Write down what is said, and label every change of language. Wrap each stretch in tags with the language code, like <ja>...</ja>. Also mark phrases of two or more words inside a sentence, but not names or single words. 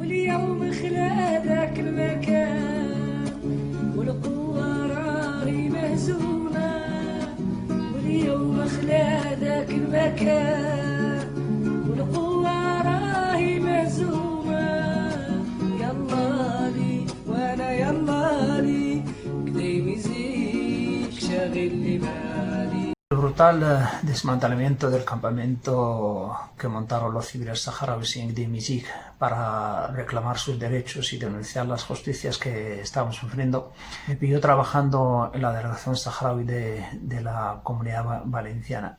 <ar>واليوم خلا ذاك المكان والقوة راهي مهزومة واليوم خلا ذاك المكان والقوة راهي مهزومة يلا لي وانا يلا لي كدي ميزيك شاغل لي بالي.</ar> <es>El brutal desmantelamiento del campamento que montaron los civiles saharauis en Gdeim para reclamar sus derechos y denunciar las justicias que estaban sufriendo me pilló trabajando en la delegación saharaui de la Comunidad Valenciana.</es>